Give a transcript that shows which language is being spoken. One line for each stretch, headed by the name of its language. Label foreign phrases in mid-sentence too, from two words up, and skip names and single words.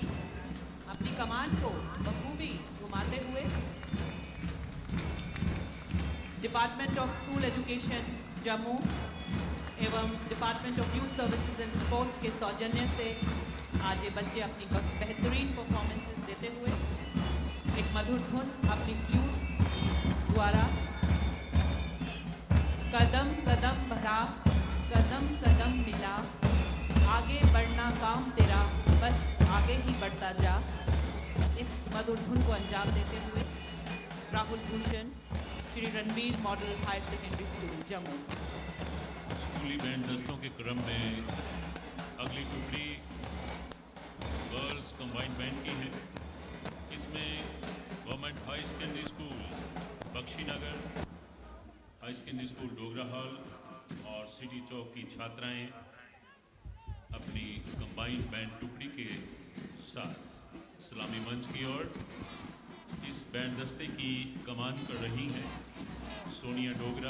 Hindi: अपनी कमान को बखूबी घुमाते हुए डिपार्टमेंट ऑफ स्कूल एजुकेशन जम्मू एवं डिपार्टमेंट ऑफ यूथ सर्विसेज एंड स्पोर्ट्स के सौजन्य से आज ये बच्चे अपनी बेहतरीन परफॉर्मेंसेस देते हुए एक मधुर धुन अपनी फ्लूट्स द्वारा कदम कदम बढ़ा, कदम कदम मिला, आगे बढ़ना काम तेरा, बस आगे ही बढ़ता जा, इस मधुर धुन को अंजाम देते हुए Rahul Bhushan, Shri Ranveer Model Higher Secondary School, Jammu. स्कूली बैंड दस्तों के क्रम में अगली टुकड़ी
English: girls combined band
Hindi: की है। इसमें गवर्नमेंट हाई सेकेंडरी स्कूल बख्शीनगर, हाई सेकेंडरी स्कूल डोगरा हॉल और सिटी चौक की छात्राएं अपनी
English: combined band
Hindi: टुकड़ी के साथ सलामी मंच की ओर इस बैंड दस्ते की कमान कर रही हैं सोनिया डोगरा।